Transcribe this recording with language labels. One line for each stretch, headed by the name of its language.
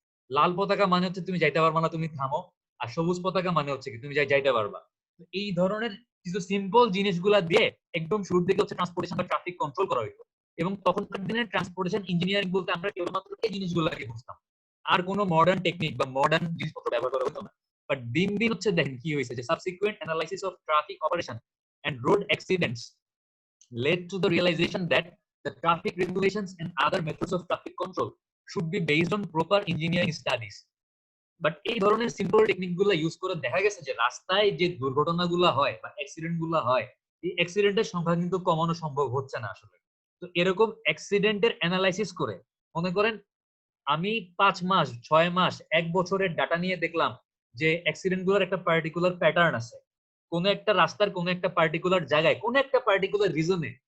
Bangla: লাল পতাকা মানে হচ্ছে তুমি যাইতে পারবা না, তুমি থামো। আর সবুজ পতাকা মানে হচ্ছে কি তুমি যাইতে পারবা। এই ধরনের কিছু সিম্পল জিনিসগুলা দিয়ে একদম শুরুর দিকে হচ্ছে ট্রান্সপোর্টেশন বা ট্রাফিক কন্ট্রোল করা হইতো। এবং তখনকার দিনে ট্রান্সপোর্টেশন ইঞ্জিনিয়ারিং বলতে আমরা কেবলমাত্র এই জিনিসগুলোকে বুঝতাম, আর কোনো মডার্ন টেকনিক বা মডার্ন জিনিসপত্র ব্যবহার করা হতো না। বাট দিন দিন হচ্ছে দেখেন কি হয়েছে, যে
English: Subsequent analysis of traffic operation and road accidents led to the realization that the traffic regulations and other methods of traffic control should be based on proper engineering studies.
Bangla: But এই ধরনের simple technique গুলো use করে দেখা গেছে যে রাস্তায় যে দুর্ঘটনাগুলো হয় বা অ্যাক্সিডেন্ট গুলো হয়, এই অ্যাক্সিডেন্টের সংখ্যা কিন্তু কমানো সম্ভব হচ্ছে না আসলে। তো এরকম অ্যাক্সিডেন্টের অ্যানালাইসিস করে মনে করেন আমি 5 মাস, 6 মাস, 1 বছরের ডাটা নিয়ে দেখলাম যে অ্যাক্সিডেন্ট গুলোর একটা পার্টিকুলার প্যাটার্ন আছে, কোন একটা রাস্তার কোন একটা পার্টিকুলার জায়গায় কোন একটা পার্টিকুলার রিজনে